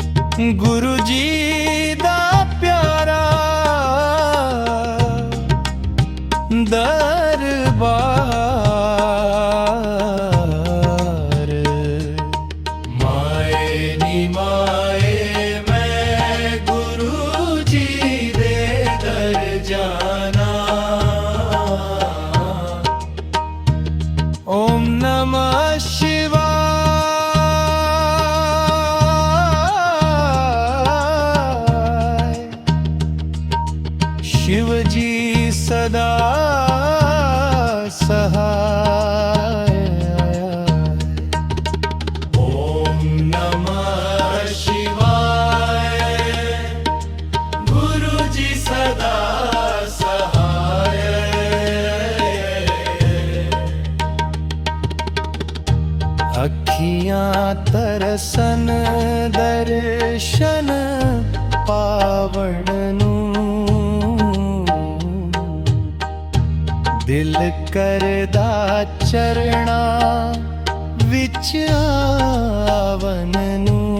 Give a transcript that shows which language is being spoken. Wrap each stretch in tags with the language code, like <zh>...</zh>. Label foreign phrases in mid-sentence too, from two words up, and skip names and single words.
<pa>ਗੁਰੂ ਜੀ ਦਾ ਪਿਆਰਾ ਦਰਬਾਰ। ਮਾਏ ਨੀ ਮਾਏ ਮੈਂ ਗੁਰੂ ਜੀ ਦੇ ਦਰ ਜਾਣਾ।</pa> <sa>ओम नमः शिवाय।</sa> <pa>ਸ਼ਿਵ ਜੀ ਸਦਾ ਸਹਾਇ।</pa> <sa>ओम नमः शिवाय।</sa> <pa>ਗੁਰੂ ਜੀ ਸਦਾ ਸਹਾਇ। ਅਖੀਆਂ ਤਰਸਣ ਦਰਸ਼ਨ ਪਾਵਣ ਨੂੰ। ਦਿਲ ਕਰਦਾ ਚਰਨਾਂ ਵਿੱਚ ਆਵਣ ਨੂੰ।</pa>